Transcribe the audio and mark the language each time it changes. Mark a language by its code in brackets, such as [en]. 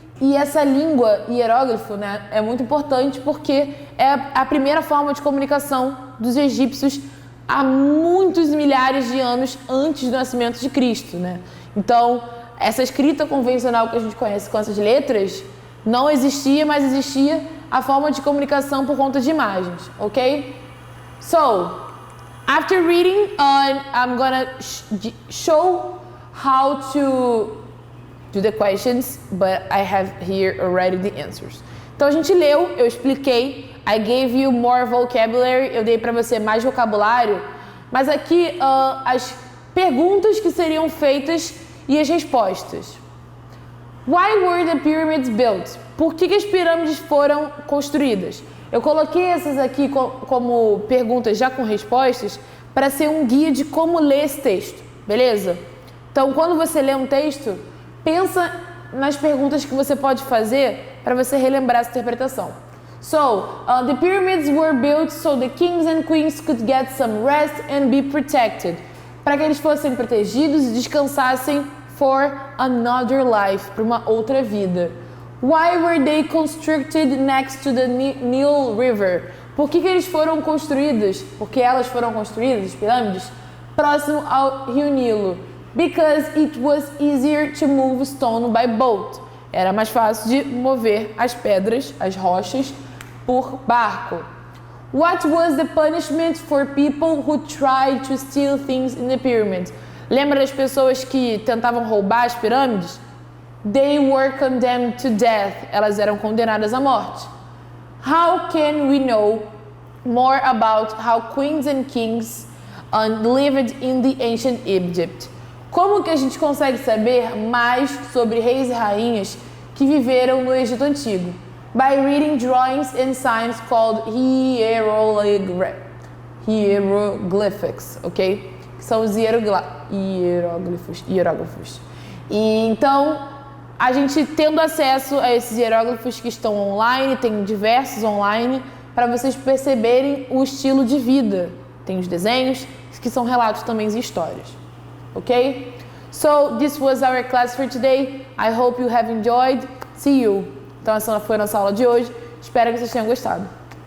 [pt] E essa língua, hieróglifo, né, é muito importante porque é a primeira forma de comunicação dos egípcios há muitos milhares de anos antes do nascimento de Cristo, né? Então, essa escrita convencional que a gente conhece com essas letras não existia, mas existia a forma de comunicação por conta de imagens, ok? [en] So, after reading, I'm gonna show how to do the questions, but I have here already the answers. [pt] Então a gente leu, eu expliquei, [en] I gave you more vocabulary, [pt] eu dei para você mais vocabulário, mas aqui as perguntas que seriam feitas e as respostas. [en] Why were the pyramids built? [pt] Por que as pirâmides foram construídas? Eu coloquei essas aqui como perguntas já com respostas para ser um guia de como ler esse texto, beleza? Então quando você lê um texto, pensa nas perguntas que você pode fazer para você relembrar essa interpretação. [en] So, the pyramids were built so the kings and queens could get some rest and be protected. [pt] Para que eles fossem protegidos e descansassem [en] for another life, [pt] para uma outra vida. [en] Why were they constructed next to the Nile River? [pt] Por que eles foram construídos? Porque elas foram construídas, as pirâmides, próximo ao Rio Nilo. [en] Because it was easier to move stone by boat. [pt] Era mais fácil de mover as pedras, as rochas, por barco. [en] What was the punishment for people who tried to steal things in the pyramid? [pt] Lembra das pessoas que tentavam roubar as pirâmides? [en] They were condemned to death. [pt] Elas eram condenadas à morte. [en] How can we know more about how queens and kings lived in the ancient Egypt? [pt] Como que a gente consegue saber mais sobre reis e rainhas que viveram no Egito Antigo? [en] By reading drawings and signs called hieroglyphics, ok? [pt] Que são os hieróglifos. E então, a gente tendo acesso a esses hieróglifos que estão online, tem diversos online, para vocês perceberem o estilo de vida. Tem os desenhos, que são relatos também e histórias. Ok? [en] So, this was our class for today. I hope you have enjoyed. See you. [pt] Então, essa foi a nossa aula de hoje. Espero que vocês tenham gostado.